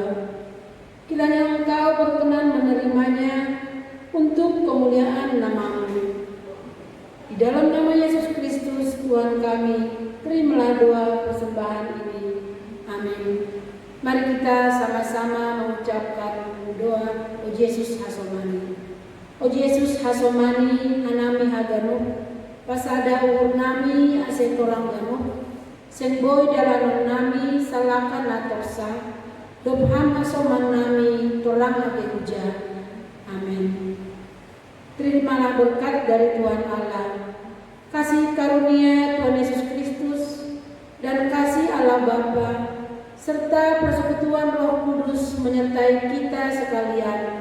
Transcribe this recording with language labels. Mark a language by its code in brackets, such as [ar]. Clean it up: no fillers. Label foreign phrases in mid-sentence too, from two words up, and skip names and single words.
[id] Kiranya Engkau berkenan menerimanya untuk kemuliaan nama-Mu. Di dalam nama Yesus Kristus Tuhan kami, terimalah doa persembahan ini. Amin. Mari kita sama-sama mengucapkan doa O Yesus Hasomani. [bts] O Yesus Hasomani anami hagano, pasada uhur nami ase torang gano, sengboy dalanon nami salakan atorsa, dobham hasoman nami torang age huja. Amin. [id] Terimalah berkat dari Tuhan Allah, kasih karunia Tuhan Yesus Kristus, dan kasih Allah Bapa, serta persekutuan Roh Kudus menyertai kita sekalian.